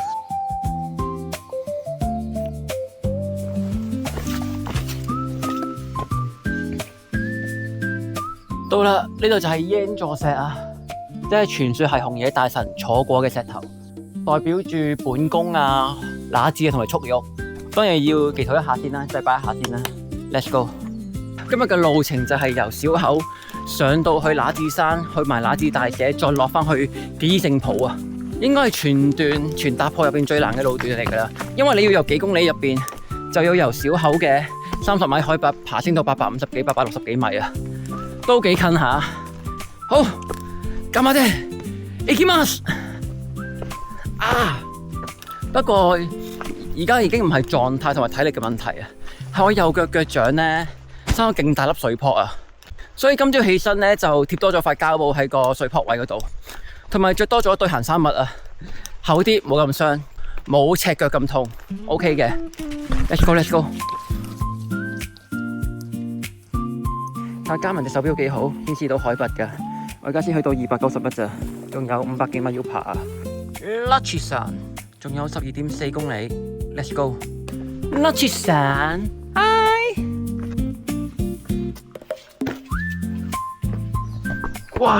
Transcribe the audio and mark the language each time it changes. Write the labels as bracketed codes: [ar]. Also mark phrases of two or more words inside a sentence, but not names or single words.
[yue] 到啦，呢度就係鷹座石啊，即係傳說係紅野大神坐過嘅石頭，代表住本宮啊、那智啊同埋速玉。當然要祈禱一下先啦，祭拜一下先啦。 [en] Let's go！ [yue] 今日嘅路程就係由小口上到去那智山，去埋那智大社，再落翻去紀伊聖浦啊！應該係全搭坡入邊最難嘅路段嚟㗎啦，因為你要由幾公里入邊就要由小口嘅30米海拔爬升到850幾、860幾米啊，都幾近下。好， [ja] 頑張って行きます啊！ [yue] 不過而家已經唔係狀態同埋體力嘅問題啊，係我右腳腳掌咧生咗勁大粒水泡啊！所以今朝起身咧就貼多咗塊膠布喺個水泡位嗰度，同埋着多咗對行山襪啊，厚啲冇咁傷，冇赤腳咁痛 ，OK 嘅。 [en] Let's go，Let's go。 [yue] 但係嘉文隻手錶幾好，顯示到海拔㗎。我而家先去到291咋，仲有500幾米要爬啊。那智山仲有12.4公里 ， [en] Let's go。 [yue] 那智山，嗨！哇！